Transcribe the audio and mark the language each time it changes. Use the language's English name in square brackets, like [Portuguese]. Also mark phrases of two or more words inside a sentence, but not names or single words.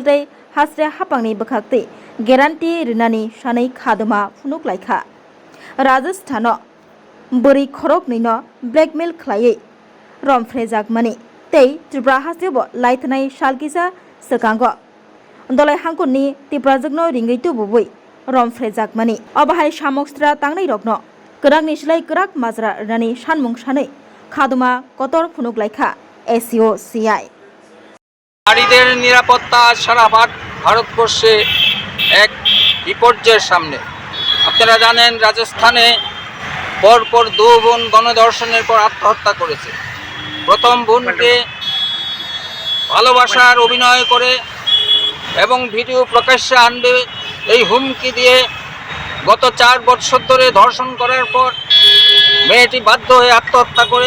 [Kok Borok] day haste hapangni bakhaktai guarantee rinani shanai khaduma funuglaika Rajasthano beri khorok nino blackmail khlai Romfrejak mani tei Tripura hasebo laitnai shalkisa sekango dolai hangkuni tiprajagno ringaitu bubui Romfrejak mani obahai samokstra tangnai rokno kerak nislai kerak majra rani sanmung sanai khaduma kotor phunuglaikha SUCI [Bangla] নারীদের নিরাপত্তা সারা ভারতবর্ষে এক বিপর্যয়ের সামনে। আপনারা জানেন রাজস্থানে পরপর দু বোন গণধর্ষণের পর আত্মহত্যা করেছে। প্রথম বোনকে ভালোবাসার অভিনয় করে এবং ভিডিও প্রকাশ্যে আনবে এই হুমকি দিয়ে গত 4 বছর ধরে ধর্ষণ করার পর মেয়েটি বাধ্য হয়ে আত্মহত্যা করে।